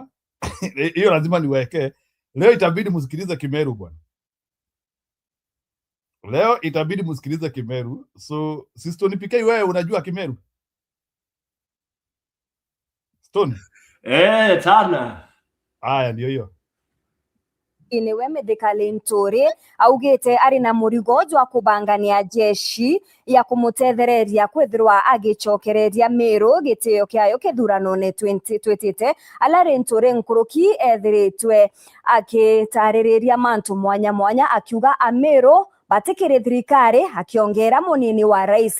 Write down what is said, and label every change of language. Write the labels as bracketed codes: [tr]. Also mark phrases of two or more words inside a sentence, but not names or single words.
[sw] Hiyo lazima niweke. Leo itabidi msikilize Kimeru bwana. Leo itabidi msikilize Kimeru. So si Stone PK, wewe unajua Kimeru? Stone? Tana. Aya, ndio hiyo. [mer] Niwe Medikali Nturi augite ari na murigo jwa kubangania jeshi ya kumutethereria kwithirwa agicokereria Meru gitio kiayo kithurano ne 2020 alari Nturi nkuruki ethiritwe akitaririria mantu mwanya mwanya akiuga Ameru batikire thirikari, akiongera munini wa rais